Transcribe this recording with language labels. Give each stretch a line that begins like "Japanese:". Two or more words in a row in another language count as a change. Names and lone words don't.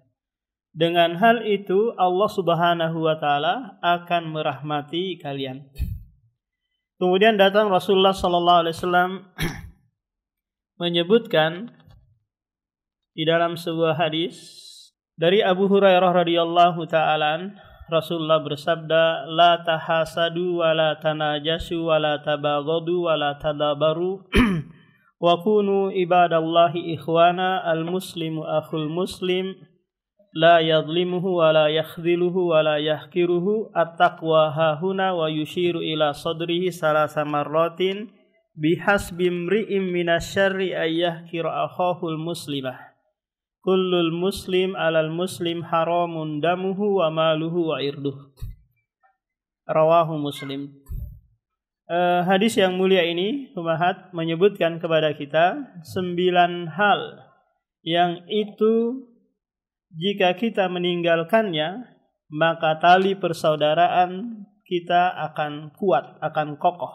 Indonesian: Dengan hal itu Allah
Arabic: سبحانه وتعالى
Indonesian: akan merahmati kalian. Kemudian datang Rasulullah
Arabic: صلى الله عليه وسلم
Indonesian: menyebutkan di dalam sebuah hadis dari Abu Hurairah
Arabic: رضي الله تعالى,
Indonesian: Rasulullah bersabda,
Arabic: "لا تحاسدوا ولا تناجشوا ولا تباغضوا ولا تدابروا وكونوا عباد الله إخوانا، المسلم أخو المسلم، لا يظلمه ولا يخذله ولا يحقره, التقوى هاهنا، ويشير إلى صدره ثلاث مرات، بحسب امرئ من الشر أن يحقر أخاه المسلم. كل المسلم على المسلم حرام دمه وماله وعرضه." رواه مسلم.
Indonesian: Hadis yang mulia ini Humahat menyebutkan kepada kita 9 hal yang itu jika kita meninggalkannya maka tali persaudaraan kita akan kuat, akan kokoh.